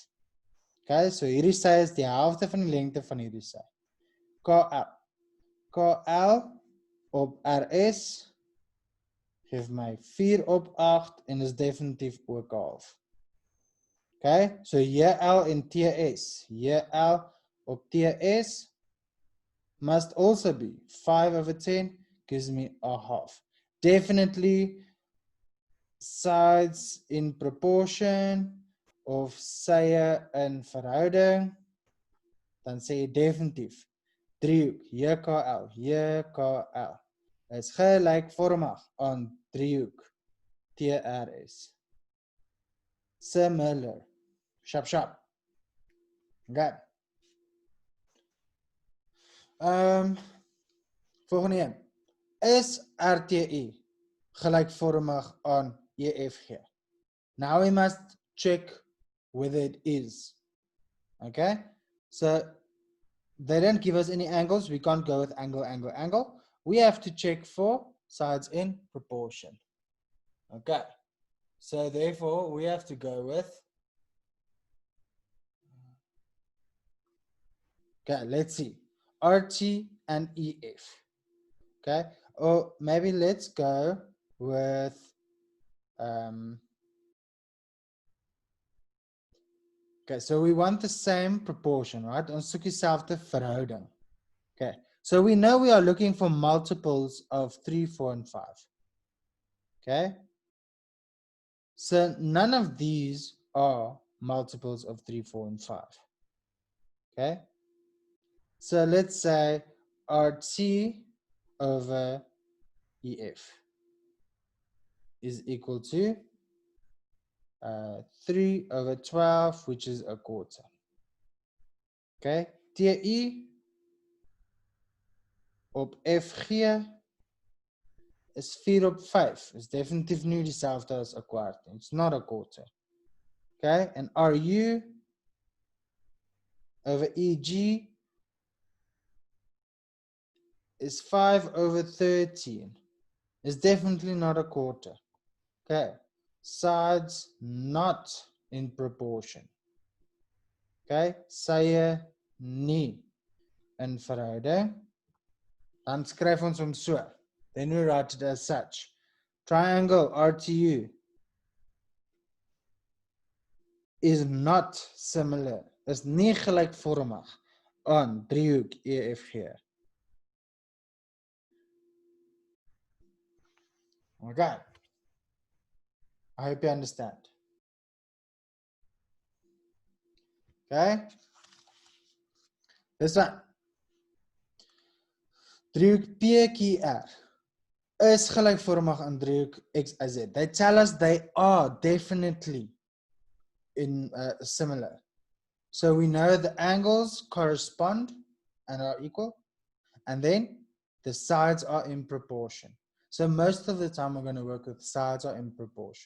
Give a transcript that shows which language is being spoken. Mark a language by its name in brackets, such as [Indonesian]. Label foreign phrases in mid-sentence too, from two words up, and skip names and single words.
[English] Okay, so [Afrikaans] hierdie sy is die helfte van die lengte van hierdie sy. KL. KL op RS geef my 4 op 8 en is definitief ook 'n half. [English] Okay, so JL en TS. JL op TS must also be 5 over 10 gives me a half. Definitely sides in proportion [Afrikaans] of sye in verhouding, dan sê jy definitief driehoek, JKL, JKL is gelykvormig aan driehoek, TRS. [English] Similar. Sharp, sharp. [Afrikaans] Okay. Volgende een. Is RTE gelykvormig aan EFG? [English] Now we must check whether it is. Okay, so they don't give us any angles. We can't go with angle, angle, angle. We have to check for sides in proportion. Okay, so therefore we have to go with, okay, let's see, RT and EF. Okay, or maybe let's go with Okay, so we want the same proportion, right? [Afrikaans] Ons soek dieselfde verhouding. [English] Okay, so we know we are looking for multiples of 3, 4, and 5. Okay, so none of these are multiples of 3, 4, and 5. Okay, so let's say RT over EF is equal to 3 over 12, which is a quarter. [Afrikaans] Okay, TE op FG is 4 op 5. Is definitief nie dieselfde as 'n kwart nie. [English] It's not a quarter. Okay, and RU over EG is 5 over 13. Is definitely not a quarter. Okay, sides not in proportion. [Afrikaans] Okay, sye nie in verhouding. Dan skryf ons hom so. [English] Then we write it as such. Triangle RTU is not similar, [Afrikaans] is nie gelykvormig aan driehoek EFG. [English] Okay. I hope you understand. Okay. This one. [Afrikaans] Driehoek PQR is gelykvormig aan driehoek XYZ. [English] They tell us they are definitely in similar. So we know the angles correspond and are equal, and then the sides are in proportion. So most of the time we're going to work with sides are in proportion.